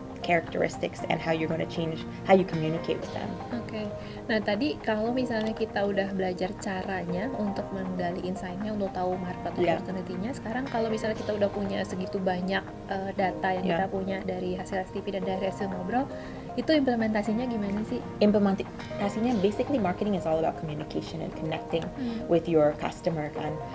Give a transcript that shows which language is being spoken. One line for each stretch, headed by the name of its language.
English: characteristics and how you're going to change how you communicate with them.
Indonesian: Oke. Nah, tadi kalau misalnya kita udah belajar caranya untuk menggali insight-nya, untuk tahu market Iya. opportunity-nya, sekarang kalau misalnya kita udah punya segitu banyak data yang kita Iya. punya dari hasil STP dan dari hasil ngobrol, itu implementasinya gimana sih?
English: Implementasinya basically marketing is all about communication and connecting with your customer kan.